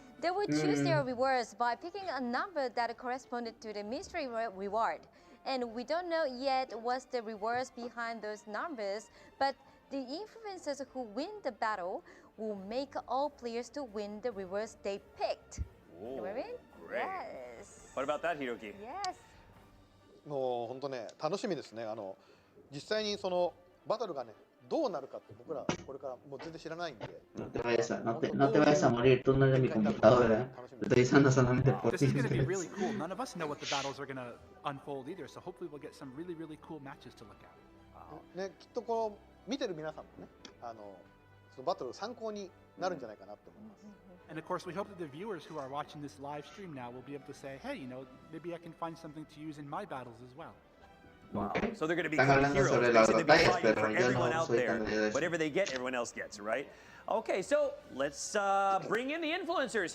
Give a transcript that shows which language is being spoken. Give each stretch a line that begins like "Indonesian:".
English: They will choose their rewards by picking a number that corresponded to the mystery reward. And we don't know yet what's the rewards behind those numbers, but the influencers who win the battle will make all players to win the rewards they picked. Whoa, you know what I mean? Great. Yes. What about that, Hiroki? Yes.
Japanese: もう本当ね楽しみですね。実際にそのバトルがねどうなるかって僕らこれからもう全然知らないんで。
Spanish: No te vayas a morir, tú no eres mi computadora. Te estoy usando solamente por
English: This is going to be really cool. None of us know what the battles are going to unfold either, so hopefully we'll get some really, really cool matches to look at.
Japanese: ね、きっと見てる皆さんもねそのバトル参考になるんじゃないかなと思います。
English: And of course, we hope that the viewers who are watching this live stream now will be able to say, hey, maybe I can find something to use in my battles as well. Wow. So they're going to become heroes. They're going to be fighting for everyone out there. Whatever they get, everyone else gets, right? Okay, so let's bring in the influencers.